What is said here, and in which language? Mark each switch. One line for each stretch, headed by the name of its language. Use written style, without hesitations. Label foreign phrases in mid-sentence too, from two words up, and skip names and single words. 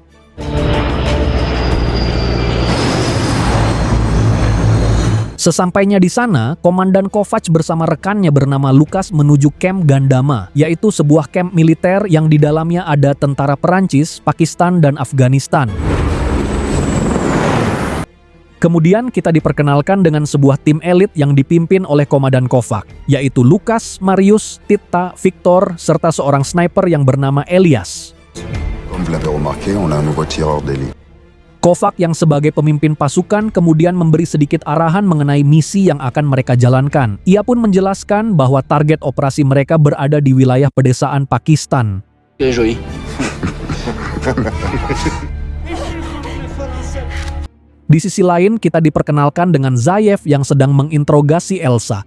Indonesian: Sesampainya di sana, Komandan Kovacs bersama rekannya bernama Lukas menuju kamp Gandama, yaitu sebuah kamp militer yang di dalamnya ada tentara Perancis, Pakistan, dan Afghanistan. Kemudian kita diperkenalkan dengan sebuah tim elit yang dipimpin oleh Komandan Kovacs, yaitu Lukas, Marius, Tita, Victor, serta seorang sniper yang bernama Elias.
French: Comme vous l'avez remarqué, on a un nouveau tireur d'élite.
Indonesian: Kovacs yang sebagai pemimpin pasukan kemudian memberi sedikit arahan mengenai misi yang akan mereka jalankan. Ia pun menjelaskan bahwa target operasi mereka berada di wilayah pedesaan Pakistan. Di sisi lain, kita diperkenalkan dengan Zayef yang sedang menginterogasi Elsa.